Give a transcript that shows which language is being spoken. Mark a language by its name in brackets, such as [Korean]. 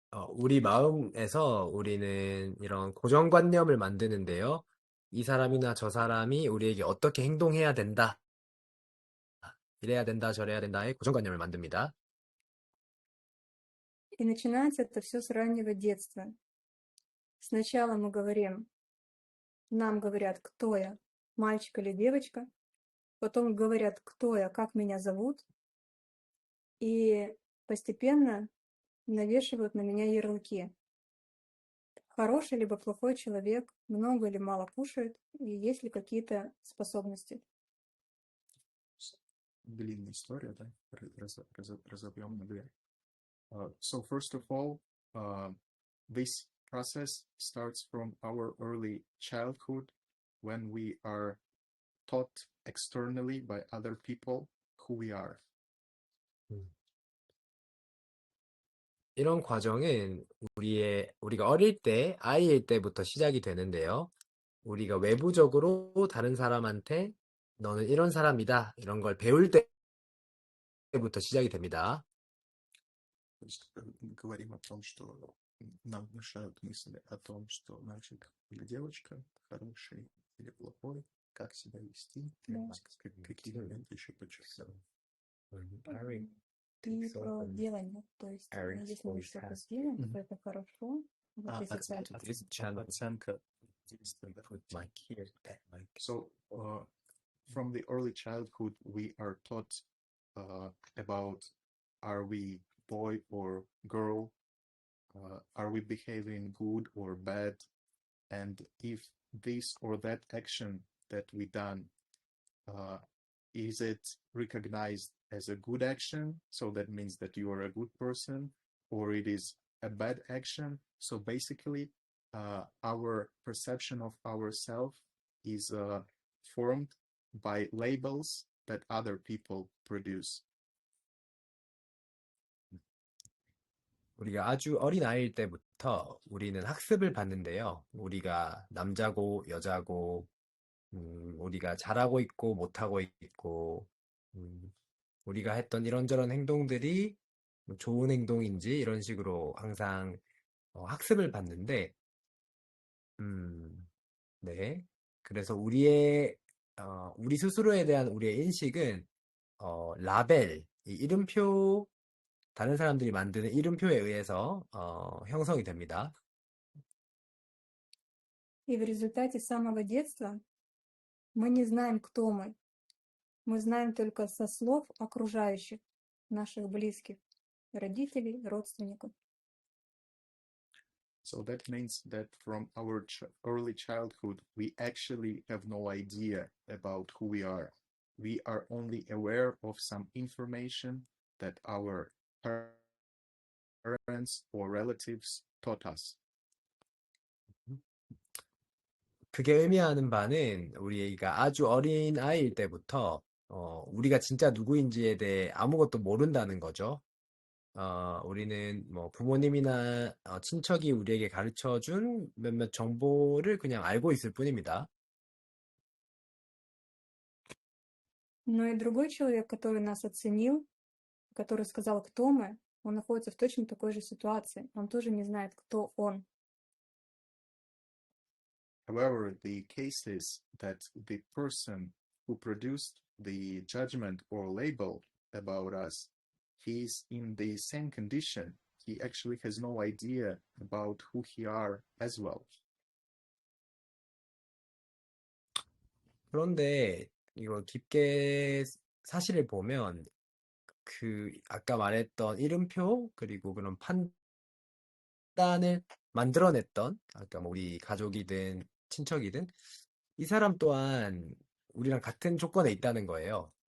[Korean] 우리 마음에서 우리는 이런 고정관념을 만드는데요. 이 사람이나 저 사람이 우리에게 어떻게 행동해야 된다. 이래야 된다, 저래야 된다의 고정관념을 만듭니다. [Russian] И начинается это все с раннего детства. Сначала мы говорим, нам говорят, кто я, мальчик или девочка. Потом говорят, кто я, как меня зовут. И постепенно навешивают на меня ярлыки. Хороший либо плохой человек, много или мало кушает, и есть ли какие-то способности. Длинная история, да? Разобьем на две. [English] So first of all, this process starts from our early childhood when we are taught externally by other people who we are. [Korean] 이런 과정은 우리가 어릴 때, 아이일 때부터 시작이 되는데요. 우리가 외부적으로 다른 사람한테 너는 이런 사람이다, 이런 걸 배울 때부터 시작이 됩니다. [Russian] То есть говорим о том, что нам внушают мысли о том, что мальчик или девочка хороший или плохой, как себя вести, какие моменты еще подчеркнуть. И про делание, то есть если мы что-то сделаем, то это хорошо. Оценка действия. [English] So from the early childhood, we are taught about are we boy or girl, are we behaving good or bad, and if this or that action that we done, is it recognized as a good action, so that means that you are a good person, or it is a bad action. So basically our perception of ourselves is formed by labels that other people produce. [Korean] 우리가 아주 어린 아이일 때부터 우리는 학습을 받는데요. 우리가 남자고 여자고, 우리가 잘하고 있고 못하고 있고, 우리가 했던 이런저런 행동들이 좋은 행동인지 이런 식으로 항상 학습을 받는데, 네. 그래서 우리 스스로에 대한 우리의 인식은 라벨, 이 이름표, 다른 사람들이 만드는 이름표에 의해서 형성이 됩니다. [Russian] И в результате самого детства мы не знаем, кто мы. Мы знаем только со слов окружающих, наших близких, родителей, родственников. [English] So that means that from our early childhood, we actually have no idea about who we are. We are only aware of some information that our parents or relatives taught us. [Korean] 그게 의미하는 바는 우리가 아주 어린 아이일 때부터 우리가 진짜 누구인지에 대해 아무것도 모른다는 거죠. 우리는 뭐 부모님이나 친척이 우리에게 가르쳐준 몇몇 정보를 그냥 알고 있을 뿐입니다. [Russian] Но и другой человек, который нас оценил, который сказал, кто мы, он находится в точно такой же ситуации. Он тоже не знает, кто он. [English] However, the case is that the person who produced the judgment or label about us, he is in the same condition. he actually has no idea about who he are as well. [Korean] 그런데 이거 깊게 사실을 보면 그 아까 말했던 이름표 그리고 그런 판단을 만들어냈던 아까 뭐 우리 가족이든 친척이든 이 사람 또한 우리랑 같은 조건에 있다는 거예요.